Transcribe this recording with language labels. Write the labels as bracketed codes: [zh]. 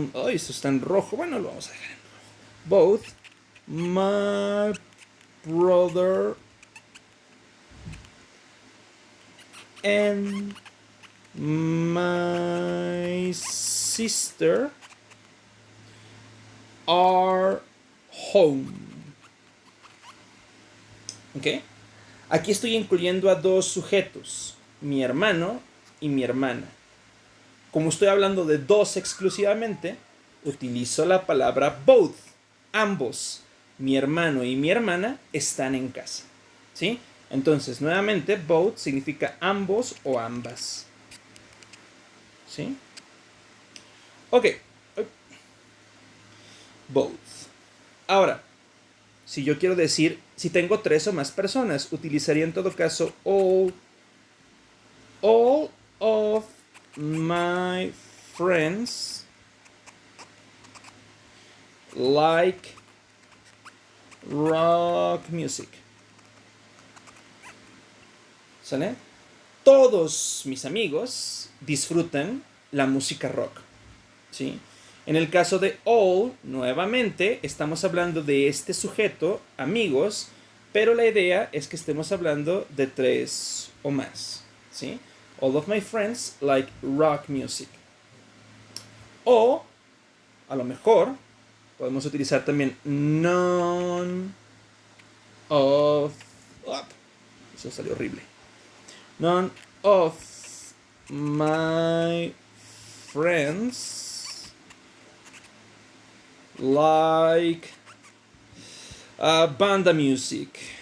[es] Esto está en rojo. Bueno, lo vamos a dejar en rojo. [en] Both my brother and my sister are home. [es] ¿Ok? Aquí estoy incluyendo a 2 sujetos, mi hermano y mi hermana. Como estoy hablando de 2 exclusivamente, utilizo la palabra both. Ambos, mi hermano y mi hermana, están en casa. ¿Sí? Entonces, nuevamente, both significa ambos o ambas. ¿Sí? Ok. [en] Both. [es] Ahora, si yo quiero decir, si tengo 3 o más personas, utilizaría en todo caso [en] all of my friends like rock music. [es] ¿Sale? Todos mis amigos disfrutan la música rock. ¿Sí? En el caso de all, nuevamente, estamos hablando de este sujeto, amigos, pero la idea es que estemos hablando de 3 o más. ¿Sí? [en] All of my friends like rock music. [es] O, a lo mejor, podemos utilizar también [en] none of... [es] eso salió horrible. [en] None of my friends like banda music.